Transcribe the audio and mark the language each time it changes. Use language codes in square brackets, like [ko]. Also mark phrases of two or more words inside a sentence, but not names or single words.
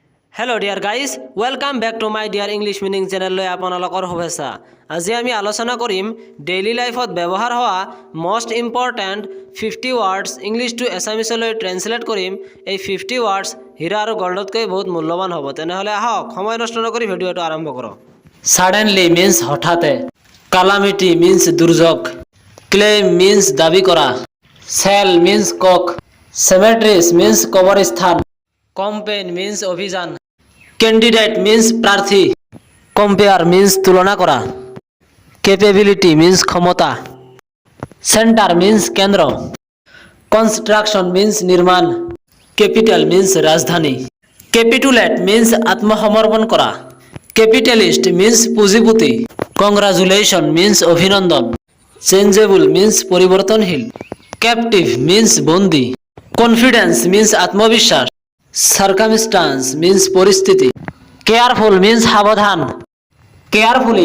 [en] Hello dear guys, welcome back to my dear English meaning channel [as] লৈ আপোনালোকৰ শুভেচ্ছা। আজি আমি আলোচনা কৰিম [en] daily lifeত [as] ব্যৱহাৰ হোৱা [en] most important 50 words English to Assamese [as] লৈ ট্ৰান্সলেট কৰিম। এই 50 words হীৰা আৰু গল্ডতকৈ বহুত মূল্যৱান হ'ব। তেনেহলে আহক সময় নষ্ট নকৰি ভিডিওটো আৰম্ভ কৰোঁ। [en] Suddenly means হঠাতে, calamity means দুৰ্যোগ, claim means [as] দাবী কৰা, [en] sell means কক, cemeteries means কবৰস্থান, campaign means অভিযান, candidate means প্ৰাৰ্থী, compare means [as] তুলনা কৰা, [en] capability means ক্ষমতা, center means কেন্দ্ৰ, construction means নিৰ্মাণ, capital means ৰাজধানী, capitulate means [as] আত্মসমৰ্পণ কৰা, [en] capitalist means পুঁজিপতি, congratulation means অভিনন্দন, changeable means পৰিৱৰ্তনশীল, captive means বন্দী, confidence means আত্মবিশ্বাস, circumstance means পৰিস্থিতি, careful means সাৱধান, carefully